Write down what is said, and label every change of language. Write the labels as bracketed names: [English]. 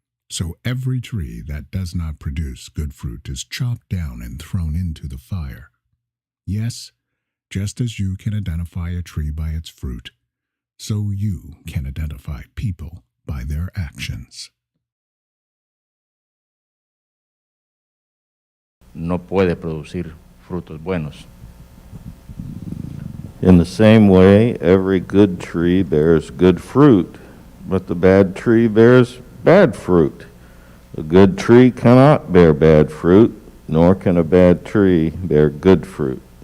[English] So every tree that does not produce good fruit is chopped down and thrown into the fire. Yes, just as you can identify a tree by its fruit, so you can identify people by their actions. [Spanish] No puede producir frutos buenos. [English] In the same way, every good tree bears good fruit, but the bad tree bears bad fruit. A good tree cannot bear bad fruit, nor can a bad tree bear good fruit.